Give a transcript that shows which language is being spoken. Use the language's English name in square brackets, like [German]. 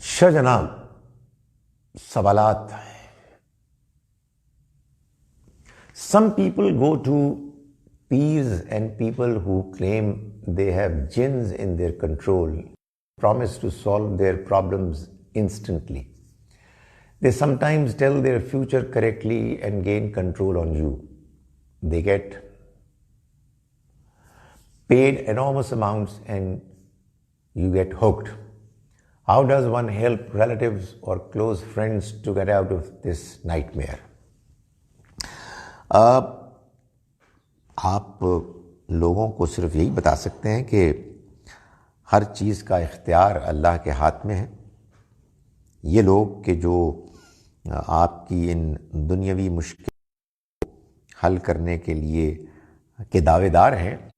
[Urdu] جناب سوالات۔ [English] Some people go to peers and people who claim they have jinns in their control, promise to solve their problems instantly. They sometimes tell their future correctly and gain control on you. They get paid enormous amounts and you get hooked. How does one help relatives or close friends to get out of this nightmare? [Urdu] آپ لوگوں کو صرف یہی بتا سکتے ہیں کہ ہر چیز کا اختیار اللہ کے ہاتھ میں ہے۔ یہ لوگ کہ جو آپ کی ان دنیاوی مشکل حل کرنے کے لیے کے دعوے دار ہیں،